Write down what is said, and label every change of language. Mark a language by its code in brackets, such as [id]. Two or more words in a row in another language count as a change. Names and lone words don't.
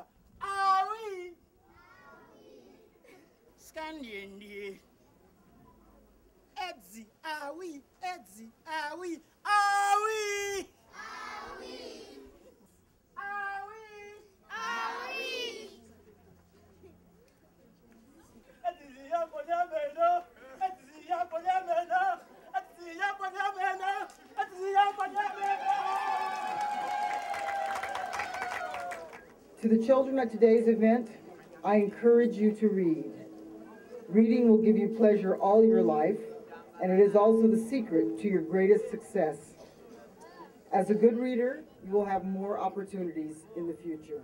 [ee] Awi. Skandindi. Edzi, awi, edzi, awi, awi. Awi. Awi. Awi. Edzi ya ponyameno, edzi ya ponyameno, edzi ya ponyameno, edzi ya ponyameno. [en] To the children at today's event, I encourage you to read. Reading will give you pleasure all your life, and it is also the secret to your greatest success. As a good reader, you will have more opportunities in the future.